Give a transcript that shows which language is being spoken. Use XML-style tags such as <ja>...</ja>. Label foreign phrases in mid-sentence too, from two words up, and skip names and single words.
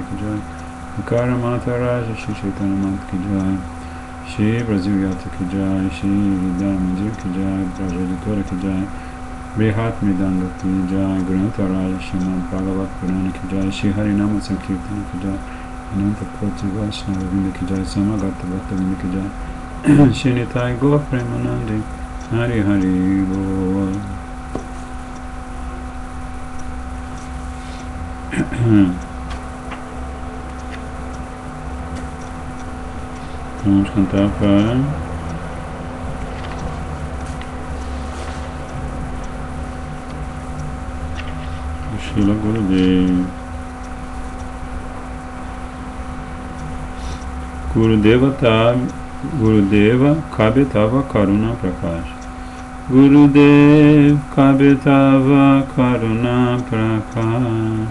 <hi>की जय, विकार मत राज श्री चैतन्य मत की जय, श्री ब्रजीव्यत की जय, श्री विद्यामन्दिर की जय, ब्रजदितोर की जय, बृहत् मिदङ्ग की जय, ग्रन्थ राज श्रीमद् भागवत पुराण की जय, श्री हरिनाम संकीर्तन की जय, अनन्त कोटि वैष्णव विन्द की जय, समागत भक्त विन्द की जय, श्री निताइ गौर प्रेमानन्दी हरि हरि बोल.</hi> <pt>Vamos cantar para o Srila Gurudev.</pt> <bn>গুরুদেব কবেতব করুণা প্রকাশ. গুরুদেব কবেতব করুণা প্রকাশ.</bn>